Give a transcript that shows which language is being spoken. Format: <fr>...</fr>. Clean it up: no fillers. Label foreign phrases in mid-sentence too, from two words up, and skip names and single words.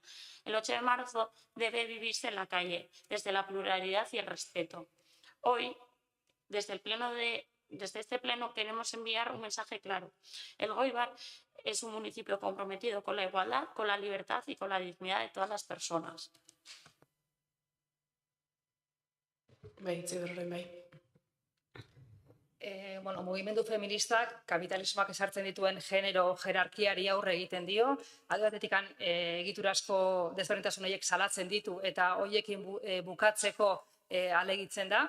<es>El 8 de marzo debe vivirse en la calle, desde la pluralidad y el respeto. Hoy, desde este pleno, queremos enviar un mensaje claro. El Goibar es un municipio comprometido con la igualdad, con la libertad y con la dignidad de todas las personas.</es> <eu>Mugimendu feministak kapitalismoak ezartzen dituen genero jerarkiari aurre egiten dio. Alde batetik egiturazko desberdintasun horiek salatzen ditu eta horiekin bukatzeko alegitzen da.</eu>